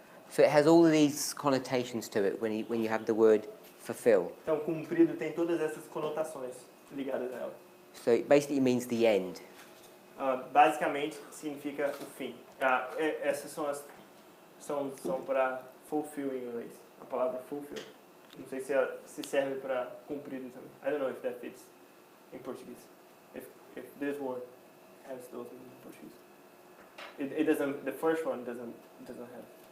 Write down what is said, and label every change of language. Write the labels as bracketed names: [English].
[English] So it has all of these connotations to it when you have the word fulfill. [Portuguese] Então, cumprido tem todas essas conotações ligadas a ela. [English] So it basically means the end. [Portuguese] Basicamente, significa o fim. Essas são para fulfill em inglês. A palavra fulfill. Não sei se serve para cumprido também. [English] I don't know if that fits in Portuguese. If this word has those in Portuguese. It doesn't. The first one doesn't have.